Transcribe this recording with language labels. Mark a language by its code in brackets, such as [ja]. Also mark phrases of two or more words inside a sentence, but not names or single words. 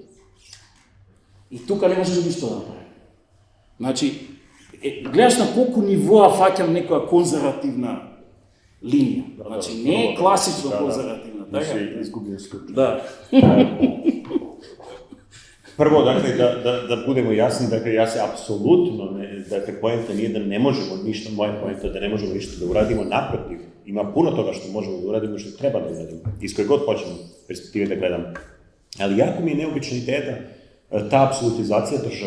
[mk] И тука не можеме ништо да направиме. Значи, гледаш на колку нивоа фаќам некоја конзервативна линија. Значи, не е класично конзервативна, така? [sr] Изгубio случај. Да. Прво, dakle, da budemo jasni, dakle, ja se apsolutno, dakle, poenta nije da ne možemo ništa, moja poenta je da ne možemo ništa da uradimo, naprotiv, ima puno toga što možemo da uradimo i što treba da uradimo, iz koje god hoćemo perspektive da gledamo. Ali jako mi je neobična ideja da ta apsolutizacija države.